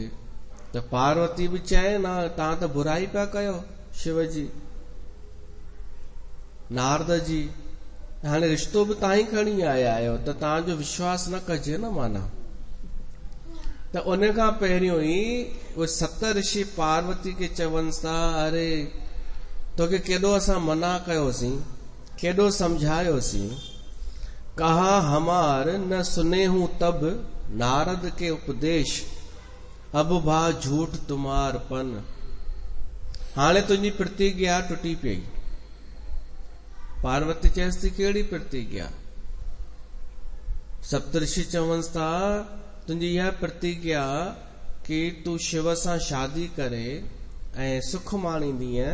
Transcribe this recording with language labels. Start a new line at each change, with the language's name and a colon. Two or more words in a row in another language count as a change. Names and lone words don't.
Sindhi: त पार्वती बि चए न, तव्हां त बुराई पिया कयो शिव जी, नारद जी, हाणे रिश्तो बि तव्हां ई खणी आया आहियो, त तव्हांजो विश्वास न कजे न माना। त उन खां पहिरियों ई उहे सत ऋषि पार्वती खे चवनि था, अरे तोखे केॾो असां मना कयोसीं, केॾो समझायोसीं।
Awadhi: कहा हमार न सुने हूं तब नारद के उपदेश, अब भा झूठ तुम्हार पन।
Sindhi: हाणे तुंहिंजी प्रतिज्ञा टुटी पई। पार्वती चएसि थी कहिड़ी प्रतिज्ञा? सप्तऋषि चवनि था तुंहिंजी इहा प्रतिज्ञा कि तूं शिव सां शादी करे ऐं सुख माणींदीअ।